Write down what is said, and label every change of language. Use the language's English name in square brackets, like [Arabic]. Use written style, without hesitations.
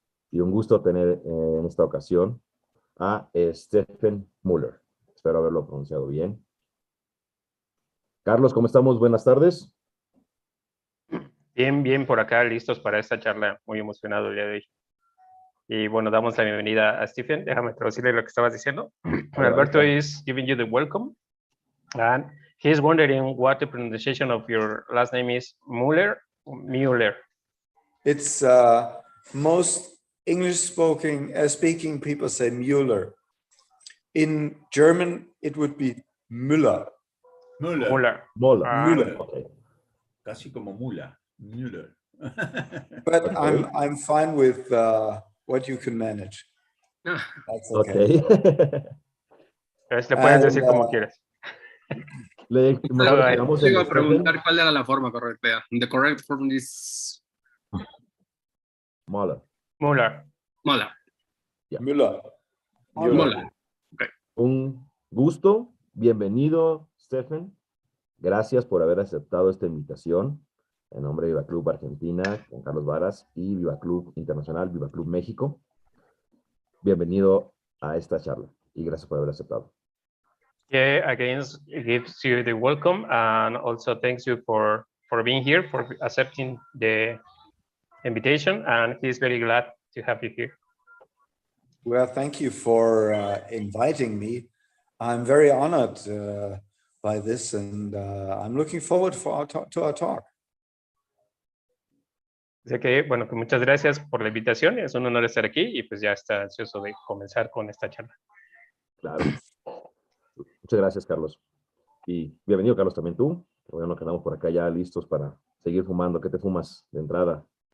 [Spanish] Y un gusto tener en esta ocasión a Steffen Mueller. Espero haberlo pronunciado bien. Carlos, ¿cómo estamos? Buenas tardes. Bien, bien, por acá, listos para esta charla. Muy emocionado el día de hoy. Y bueno, damos la bienvenida a Steffen. Déjame traducirle lo que estabas diciendo. [English] Alberto is giving you the welcome. And he's wondering what the pronunciation of your last name is. Mueller? Mueller. It's most English speaking people say Mueller. In German, it would be Müller. Mueller. Mueller. Okay. [Spanish] Casi como mula. Mueller. [English] But okay. I'm fine with what you can manage. That's okay. [Spanish] Le puedes decir como quieras. Le iba a preguntar cuál era la forma correcta. [English] The correct form is Mueller. Mueller. Mueller. Yeah. Müller. Mueller. [Spanish] Okay. Un gusto. Bienvenido, Steffen. Gracias por haber aceptado esta invitación en nombre de Viva Club Argentina, con Carlos Varas, y Viva Club Internacional, Viva Club México. Bienvenido a esta charla y gracias por haber aceptado. [English] Yeah, again, gives you the welcome and also thanks you for being here, for accepting the invitation, and he's very glad to have you here. Well, thank you for inviting me. I'm very honored by this, and I'm looking forward to our talk. [Spanish] Así que, bueno, pues muchas gracias por la invitación. Es un honor estar aquí y pues ya está ansioso de comenzar con esta charla. Claro. Muchas gracias, Carlos. Y bienvenido, Carlos, también tú. Bueno, quedamos por acá ya listos para seguir fumando. ¿Qué te fumas de entrada?